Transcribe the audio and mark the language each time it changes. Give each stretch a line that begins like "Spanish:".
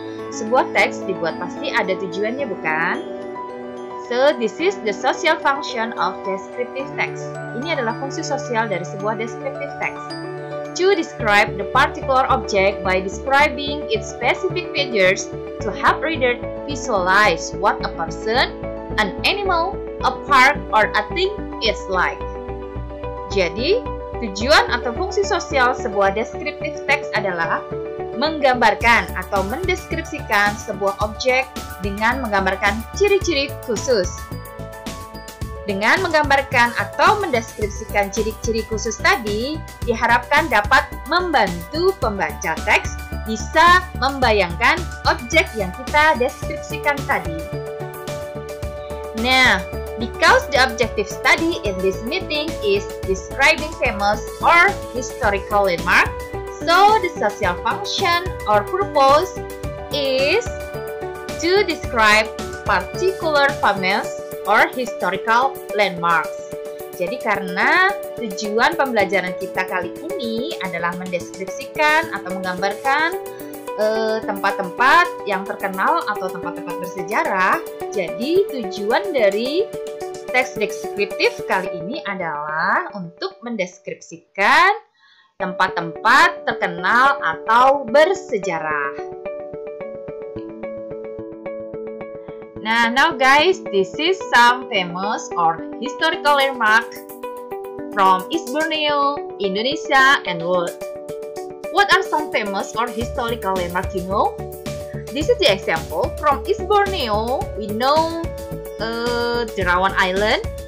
Indonesian: Sebuah teks dibuat pasti ada tujuannya, bukan?
English: So, this is the social function of descriptive text.
Indonesian: Ini adalah fungsi sosial dari sebuah descriptive text.
English: To describe the particular object by describing its specific features to help reader visualize what a person, an animal, a park, or a thing is like.
Indonesian: Jadi, tujuan atau fungsi sosial sebuah descriptive text adalah menggambarkan atau mendeskripsikan sebuah objek dengan menggambarkan ciri-ciri khusus. Dengan menggambarkan atau mendeskripsikan ciri-ciri khusus tadi, diharapkan dapat membantu pembaca teks bisa membayangkan objek yang kita deskripsikan tadi.
English: Nah, because the objective study in this meeting is describing famous or historical landmark, so the social function or purpose is to describe particular famous or historical landmarks.
Indonesian: Jadi karena tujuan pembelajaran kita kali ini adalah mendeskripsikan atau menggambarkan tempat-tempat yang terkenal atau tempat-tempat bersejarah, jadi tujuan dari teks deskriptif kali ini adalah untuk mendeskripsikan tempat-tempat terkenal atau bersejarah.
English: Now guys, this is some famous or historical landmark from East Borneo, Indonesia, and world. What are some famous or historical landmarks you know? This is the example from East Borneo. We know Derawan Island.